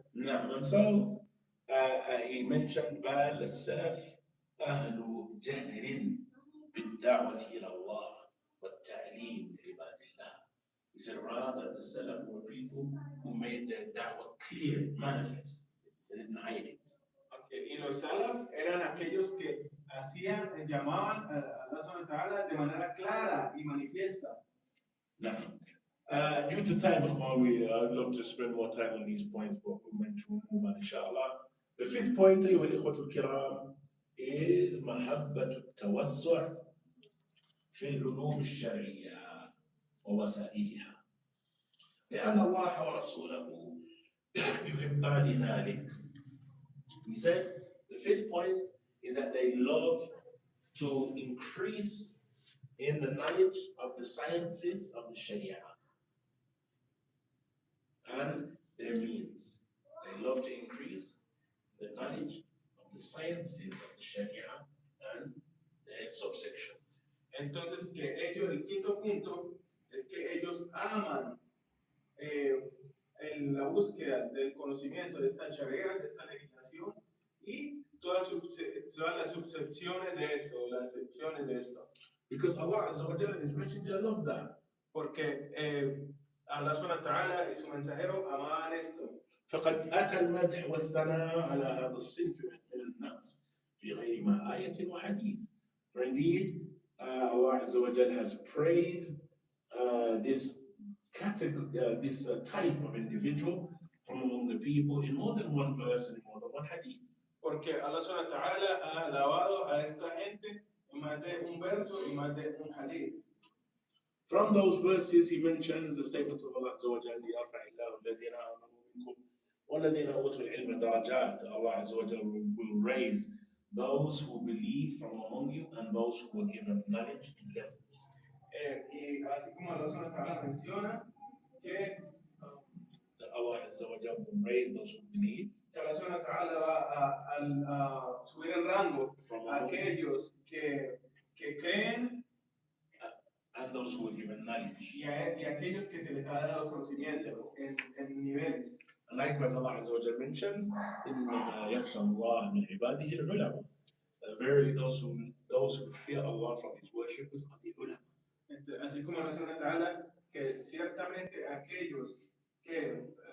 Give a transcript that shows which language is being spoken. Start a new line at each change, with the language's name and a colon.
English: No, and so he mentioned
Arabic: بل السلف أهل جهر بالدعوة إلى الله والتعليم لعباد الله.
English: He said rather the Salaf were people who made their da'wah clear, manifest. They didn't hide it.
Spanish: Okay. Y los Salaf eran aquellos que llamaban a Allah subhanahu wa ta'ala de manera clara y manifiesta.
English: Now, due to time, I'd love to spend more time on these points, but we'll mention more, inshallah. The fifth point,
Arabic: أيها الإخوة الكرام, is محبة التوسع في العلوم الشرعية ووسائلها. لأن الله ورسوله يحبان ذلك.
English: He said, the fifth point is that they love to increase in the knowledge of the sciences of the Sharia and their means. They love to increase the knowledge of the sciences of the Sharia and their subsections.
Spanish: Entonces, que ellos, el quinto punto, es que ellos aman en la búsqueda del conocimiento de esta Sharia, de esta legislación, y todas las subsecciones de eso, las secciones de esto.
English: Because Allah Azza wa Jalla and His Messenger love that.
Spanish: Porque Allah subhanahu wa ta'ala y su mensajero amaban esto.
Arabic: فقد أتى المدح والثناء على هذا الصنف من الناس في غير ما آية وحديث.
English: For indeed, Allah Azza wa Jalla has praised this category, this type of individual from among the people in more than one verse and in more than one hadith.
Spanish: Porque Allah subhanahu wa ta'ala ha alabado a esta gente en más de un verso y más de un hadith.
English: From those verses, he mentions the statement of Allah Azza wa Jalla,
Arabic: يرفع الله الذين آمنوا منكم والذين أوتوا العلم درجات.
English: Allah Azza wa Jalla will raise those who believe from among you and those who were given knowledge in levels.
Spanish: Y así como Allah subhanahu wa ta'ala menciona que
English: Allah Azza wa Jalla will raise those who believe.
Spanish: Que Allah subhanahu wa ta'ala va a subir en rango a aquellos que creen
English: and those who were given knowledge.
Spanish: Y aquellos que se les ha dado conocimiento en niveles.
English: And likewise, Allah Azza wa Jalla mentions,
Arabic: إِنَّمَا يَخْشَى اللَّهَ مِنْ عِبَادِهِ الْعُلَمَاء.
English: Verily, those who fear Allah from His worshippers are the ulama.
Spanish: Así como Allah subhanahu wa ta'ala, que ciertamente aquellos que